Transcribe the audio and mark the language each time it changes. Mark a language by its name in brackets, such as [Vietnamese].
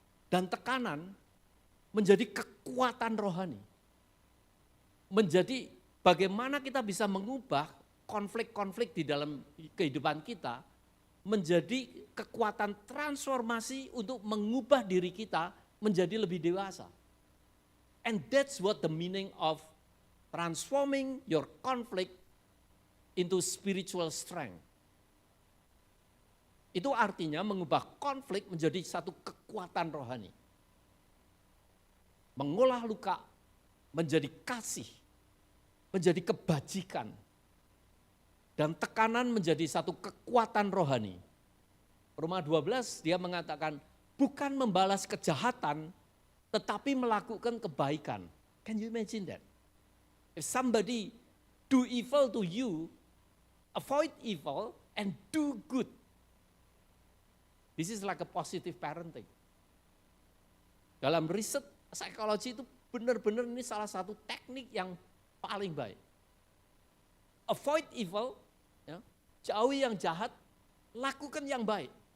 [Indonesian] Dan tekanan menjadi kekuatan rohani. Menjadi bagaimana kita bisa mengubah konflik-konflik di dalam kehidupan kita menjadi kekuatan transformasi untuk mengubah diri kita menjadi lebih dewasa. [English] And that's what the meaning of transforming your conflict into spiritual strength. [Indonesian] Itu artinya mengubah konflik menjadi satu kekuatan rohani. Mengolah luka menjadi kasih, menjadi kebajikan, dan tekanan menjadi satu kekuatan rohani. Roma 12 dia mengatakan, bukan membalas kejahatan, tetapi melakukan kebaikan. [English] Can you imagine that? If somebody do evil to you, avoid evil and do good. This is like a positive parenting. [Indonesian] Dalam riset psikologi itu benar-benar ini salah satu teknik yang paling baik. [English] Avoid evil, [Indonesian] ya, jauhi yang jahat, lakukan yang baik.